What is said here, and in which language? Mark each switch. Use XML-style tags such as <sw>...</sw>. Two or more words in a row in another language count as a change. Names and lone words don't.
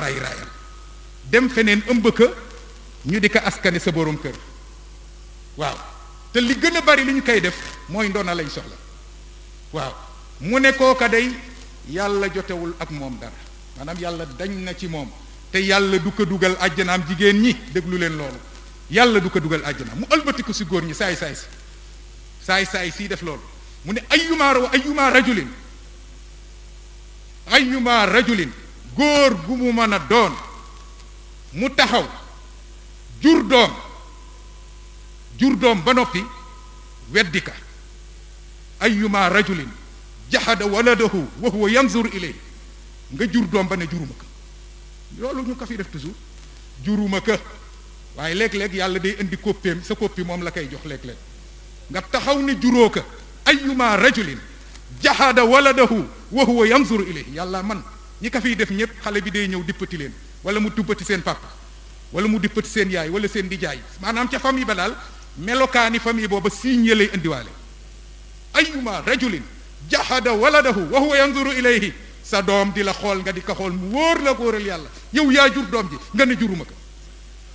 <wo>raayal dem feneen ëmb ka ñu di ko askane sa boroom kër waaw te li gën a bari li ñu koy def mooy ndoona lañ soxla waaw mu ne kooka day yàlla jotewul ak moom dara maanaam yàlla dañ na ci moom te yàlla du ko dugal àjjanaam jigéen ñi déglu leen loolu yàlla du ko dugal àjjana mu ëlbatiku si góor ñi saay sii def loolu mu ne ayyuma rajulin góor gu mu mën a doon mu taxaw jur doom ba noppi weddi ka</wo> <ar>أيما رجل جحد ولده وهو ينظر إليه</ar> <wo>nga jur doom ba ne juruma ka loolu ñu ko fi def toujours juruma ka waaye léeg-léeg yàlla day indi koppeem sa koppi moom la koy jox léeg-léeg nga taxaw ne juróo ka ayyuma</wo> <ar>رجل جحد ولده وهو ينظر إليه</ar> <wo>yàlla man ñi ko fiy def ñëpp xale bi day ñëw dippati leen wala mu tubbati seen papa wala mu dippati seen yaay wala seen dijaay maanaam ca famille ba daal melokaani famille booba signe lay indiwaale</wo> <ar>أيما رجل جحد ولده وهو ينظر إليه</ar> <wo>sa doom di la xool nga di ko xool mu wóor la góoral yàlla yow yaa jur doom ji nga ne juruma ko</wo>